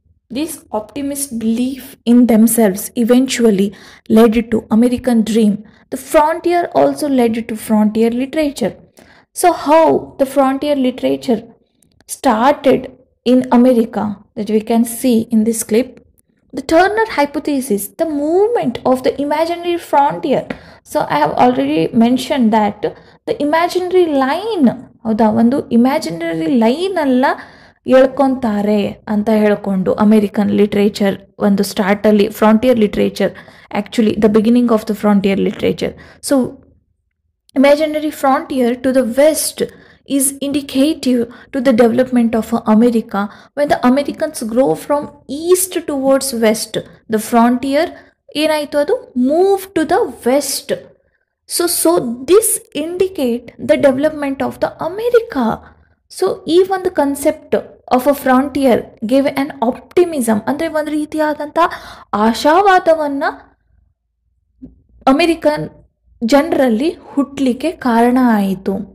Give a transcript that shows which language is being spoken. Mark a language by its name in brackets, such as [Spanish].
[English] This optimist belief in themselves eventually led to American dream. The frontier also led to frontier literature. So how the frontier literature started in America, that we can see in this clip. The Turner hypothesis, the movement of the imaginary frontier. So I have already mentioned that the imaginary line, [Kannada] ಹೌದಾ, ಒಂದು imaginary line ಅಲ್ಲ ಹೇಳ್ಕೊತಾರೆ ಅಂತ ಹೇಳ್ಕೊಂಡು American literature ಒಂದು ಸ್ಟಾರ್ಟಲ್ಲಿ frontier literature, [English] Actually the beginning of the frontier literature. So imaginary frontier to the west is indicative to the development of America. When the Americans grow from east towards west, the frontier [Kannada] ಏನಾಯಿತು, ಅದು [English] Move to the west. So this indicate the development of the America. [Kannada] So ಈ ಒಂದು concept of a frontier [English] give an optimism, [Kannada] ಅಂದರೆ ಒಂದು ರೀತಿಯಾದಂಥ ಆಶಾವಾದವನ್ನು American ಜನರಲ್ಲಿ ಹುಟ್ಟಲಿಕ್ಕೆ ಕಾರಣ ಆಯಿತು.